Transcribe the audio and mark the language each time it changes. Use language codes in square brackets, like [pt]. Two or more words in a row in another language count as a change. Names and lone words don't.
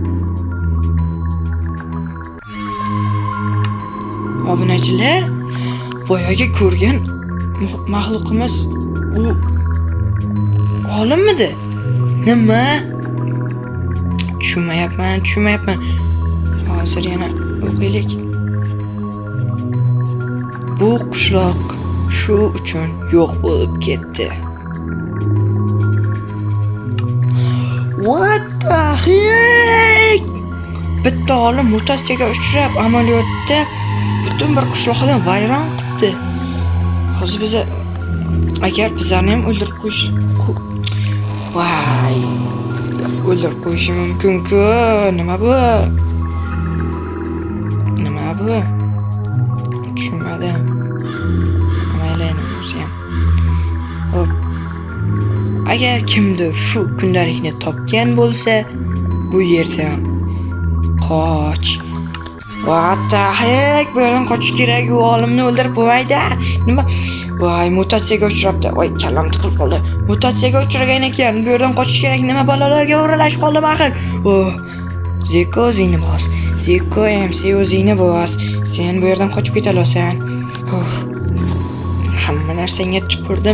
[uz] Obunachilar, boyaga ko'rgan mahluqimiz u olimmidi? Nima? Tushunmayapman. Hozir yana o'qiylik. Bu qishloq shu uchun yo'q bo'lib ketdi. [en] What the heck? [uz] Bitta olim mutatsiyaga uchrab amaliyotda butun bir qishloqni vayron qildi. Hozir biz agar bizlarni ham o'ldirib qo'yishi mumkin-ku. Nima bu? Tushunmadim. Mayli, o'zi ham. Hop. Agar kimdir shu kundalikni topgan bo'lsa, bu yerdan qoch. [en] What the heck? [uz] Bu yerdan qochish kerak. U olimni o'ldirib bo'lmaydi. Nima? Voy, mutatsiyaga uchrabdi. Voy, kallam tiqilib qoldi. Mutatsiyaga uchragan ekan. Bu yerdan qochish kerak. Nima bolalarga o'ralashib qoldim axir. Ziko o'zingni bos. Ziko MC o'zingni bos. Sen bu yerdan qochib keta olasan. Hamma narsangga tupurdim.